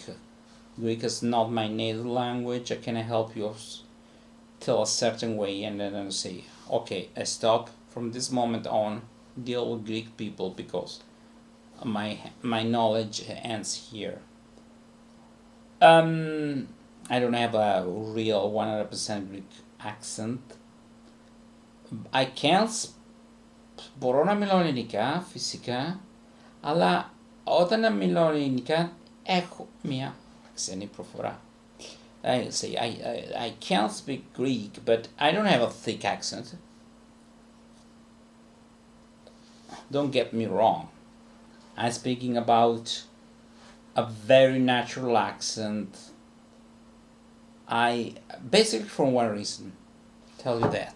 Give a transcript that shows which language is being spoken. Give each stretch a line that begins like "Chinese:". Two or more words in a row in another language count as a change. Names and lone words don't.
English: Greek is not my native language. I can help you till a certain way, and then I say, okay, I stop from this moment on, deal with Greek people because my knowledge ends here. I don't have a real 100% Greek accent. I can
Greek: μπορώ να μιλώ ελληνικά φυσικά, αλλά όταν να μιλώ ελληνικά έχω μια ξένη προφορά.
English: I say I can speak Greek, but I don't have a thick accent. Don't get me wrong. I'm speaking about a very natural accent. I basically for one reason, tell you that.